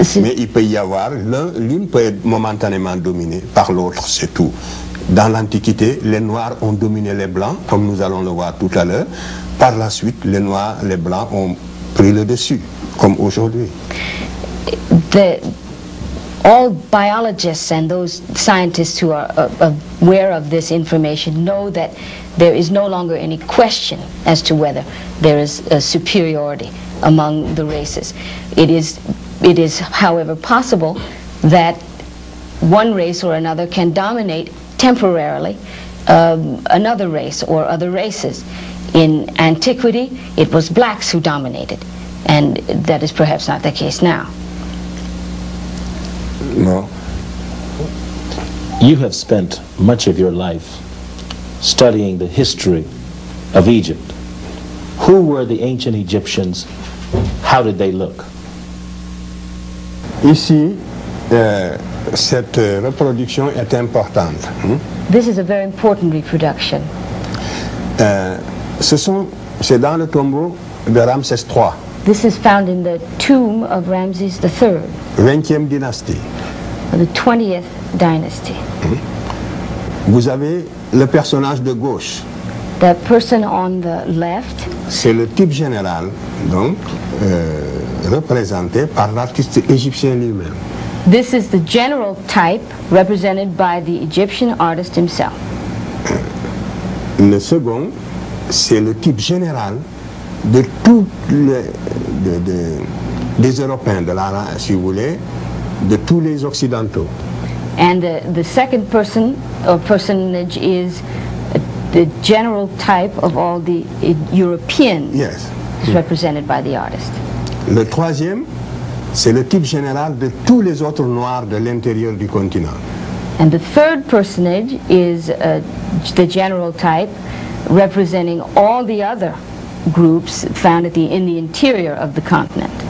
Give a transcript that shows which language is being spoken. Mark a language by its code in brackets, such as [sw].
[fr] Mais il peut y avoir, l'une peut être momentanément dominée par l'autre, c'est tout. Dans l'Antiquité, les Noirs ont dominé les Blancs, comme nous allons le voir tout à l'heure. Par la suite, les Noirs, les Blancs ont pris le dessus, comme aujourd'hui. [en] All biologists and those scientists who are aware of this information know that there is no longer any question as to whether there is a superiority among the races. It is, however, possible that one race or another can dominate temporarily another race or other races. In antiquity, it was blacks who dominated, and that is perhaps not the case now. No. You have spent much of your life studying the history of Egypt. Who were the ancient Egyptians? How did they look? [fr] Ici, cette reproduction est importante. [en] This is a very important reproduction. [fr] C'est dans le tombeau de Ramsès III. [en] This is found in the tomb of Ramses III. [fr] 20e dynastie. [en] The 20th dynasty. [fr] Vous avez le personnage de gauche. [en] The person on the left. [fr] C'est le type général, donc, représenté par l'artiste égyptien lui-même. [en] This is the general type represented by the Egyptian artist himself. [fr] Le second, c'est le type général de tous des Européens, si vous voulez, de tous les Occidentaux. [en] And the second person or personage is the general type of all the Europeans. Yes. Represented by the artist. [fr] Le troisième, c'est le type général de tous les autres Noirs de l'intérieur du continent. [en] And the third personage is the general type representing all the other groups found in the interior of the continent.